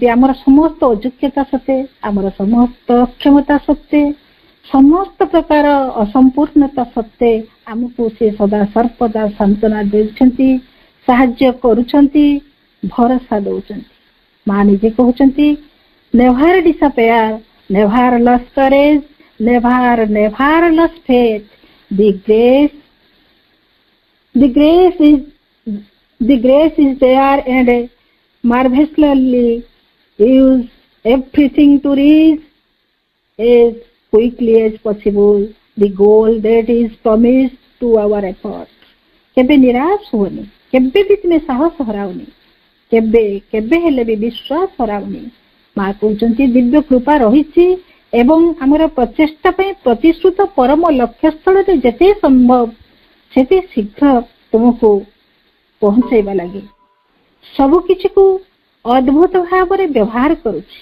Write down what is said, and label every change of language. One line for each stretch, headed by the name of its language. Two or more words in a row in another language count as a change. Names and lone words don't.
Odia: ଆମର ସମସ୍ତ ଅଯୋଗ୍ୟତା ସତ୍ତ୍ୱେ, ଆମର ସମସ୍ତ ଅକ୍ଷମତା ସତ୍ତ୍ୱେ, ସମସ୍ତ ପ୍ରକାର ଅସମ୍ପୂର୍ଣ୍ଣତା ସତ୍ତ୍ୱେ ଆମକୁ ସେ ସଦା ସର୍ବଦା ସାନ୍ତ୍ୱନା ଦେଉଛନ୍ତି, ସାହାଯ୍ୟ କରୁଛନ୍ତି, ଭରସା ଦଉଛନ୍ତି। ମା ନିଜେ କହୁଛନ୍ତି,
English: never despair, never lose courage, never lose faith, the grace is there and marvelously use everything to reach as quickly as possible the goal that is promised to our effort.
Odia: କେବେ ନିରାଶ ହୁଅନି, କେବେ ବି ତୁମେ ସାହସ ହରାଉନି, କେବେ ହେଲେ ବି ବିଶ୍ୱାସ ହରାଉନି। ମା କହୁଛନ୍ତି, ଦିବ୍ୟ କୃପା ରହିଛି, ଏବଂ ଆମର ପ୍ରଚେଷ୍ଟା ପାଇଁ ପ୍ରତିଶ୍ରୁତ ପରମ ଲକ୍ଷ୍ୟ ସ୍ଥଳରେ ଯେତେ ସମ୍ଭବ ସେତେ ଶୀଘ୍ର ତୁମକୁ ପହଞ୍ଚାଇବା ଲାଗି ସବୁ କିଛିକୁ ଅଦ୍ଭୁତ ଭାବରେ ବ୍ୟବହାର କରୁଛି।